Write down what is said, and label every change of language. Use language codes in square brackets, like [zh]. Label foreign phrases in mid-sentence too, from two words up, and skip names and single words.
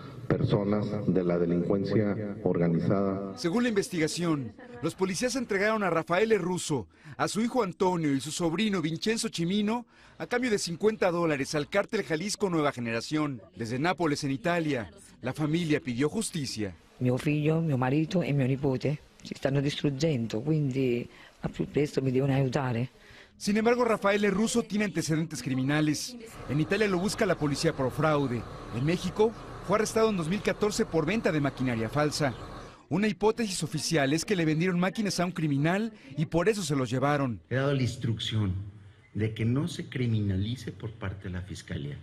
[es] personas de la delincuencia organizada. Según la investigación, los policías entregaron a Rafael Russo, a su hijo Antonio y su sobrino Vincenzo Cimino a cambio de $50 al cártel Jalisco Nueva Generación. Desde Nápoles, en Italia, la familia pidió justicia. [it] Mio figlio, mio marito e mio nipote si stanno distruggendo, quindi al più presto mi devono aiutare. [es] Sin embargo, Rafael Russo tiene antecedentes criminales. En Italia lo busca la policía por fraude. En México fue arrestado en 2014 por venta de maquinaria falsa. Una hipótesis oficial es que le vendieron máquinas a un criminal y por eso se los llevaron. He dado la instrucción de que no se criminalice por parte de la Fiscalía.